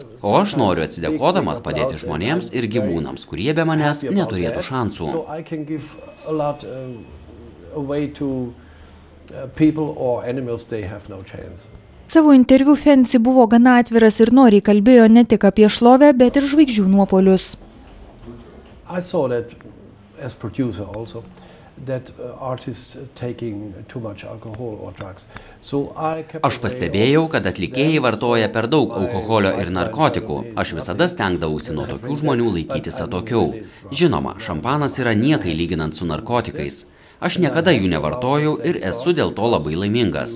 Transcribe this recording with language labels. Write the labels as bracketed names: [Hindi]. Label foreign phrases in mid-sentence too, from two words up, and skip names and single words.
[Lithuanian] O aš noriu atsidėkodamas padėti žmonėms ir gyvūnams, kurie be manęs neturėtų šansų. Savo interviu Fancy buvo gana atviras ir noriai kalbėjo ne tik apie šlovę, bet ir žvaigždžių nuopuolius. [English] As producer also, that artists taking too much alcohol or drugs. [Lithuanian] Aš pastebėjau, kad atlikėjai vartoja per daug alkoholio ir narkotikų. Aš visada stengdavausi nuo tokių žmonių laikytis atokiau. Žinoma, šampanas yra niekai lyginant su narkotikais. Aš niekada jų nevartojau ir esu dėl to labai laimingas.